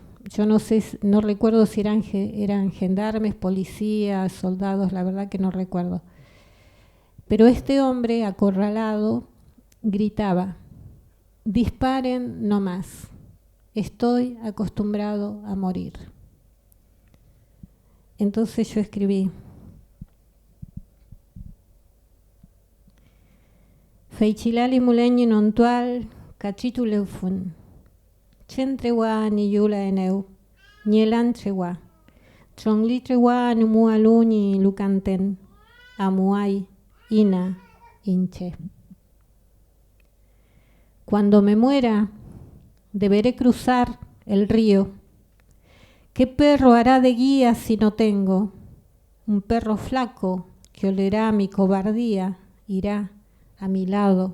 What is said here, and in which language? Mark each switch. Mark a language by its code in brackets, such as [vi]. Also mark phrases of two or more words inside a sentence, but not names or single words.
[es] Yo no recuerdo si eran gendarmes, policías, soldados, la verdad que no recuerdo. Pero este hombre, acorralado, gritaba: disparen no más, estoy acostumbrado a morir. Entonces yo escribí: [arn] Feichilali muleñi nontual, cachitu leufun. Chentrewa ni yula eneu, nielantrewa. Chonglitrewa numualu ni lucanten, amuay, ina, inche. [es] Cuando me muera, deberé cruzar el río. ¿Qué perro hará de guía si no tengo? Un perro flaco que olerá mi cobardía, irá a mi lado.